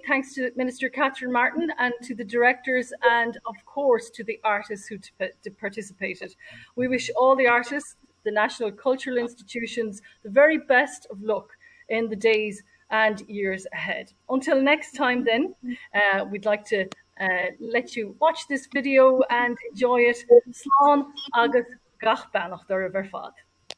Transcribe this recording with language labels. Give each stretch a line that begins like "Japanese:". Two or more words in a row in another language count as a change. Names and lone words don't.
English: Thanks to Minister Catherine Martin and to the directors and, of course, to the artists who participated. We wish all the artists, the national cultural institutions, the very best of luck in the days and years ahead. Until next time then, we'd like to let you watch this video and enjoy it.
Irish: Slán agus gach beannacht ar a bhar fad.